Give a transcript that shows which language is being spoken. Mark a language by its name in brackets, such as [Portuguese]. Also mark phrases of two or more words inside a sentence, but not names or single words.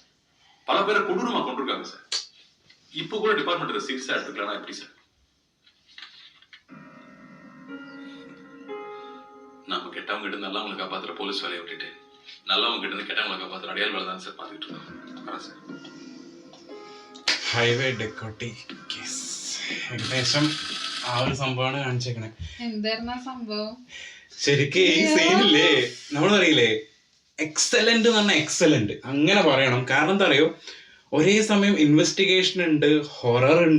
[Tamil] பல பேரை கொடூரமா கொண்டிருக்காங்க சார். இப்ப கூட டிபார்ட்மெண்ட் இதை சீரியஸா எடுத்துக்கலாம் எப்படி சார்? நாம கெட்டவங்க கிட்ட நல்லவங்களை காப்பாத்துற போலீஸ் வேலையை விட்டுட்டு நல்லவங்க கிட்ட இருந்து கெட்டவங்களை காப்பாத்துற அடையாள வேலை தான் சார் பார்த்துட்டு இருக்கோம் சார். [Malayalam] ഹൈവേ ഡെക്കോട്ടി കേസ് ഏകദേശം ആ ഒരു സംഭവമാണ് കാണിച്ചേക്കണേ. എന്തായിരുന്നു ആ സംഭവം? ശരിക്കും ഈ സീനില്ലേ നമ്മൾ പറയില്ലേ എക്സലന്റ് എന്ന് പറഞ്ഞാൽ എക്സലന്റ് അങ്ങനെ പറയണം. കാരണം എന്താ അറിയോ, ഒരേ സമയം ഇൻവെസ്റ്റിഗേഷൻ ഉണ്ട്, ഹൊറർ ഉണ്ട്.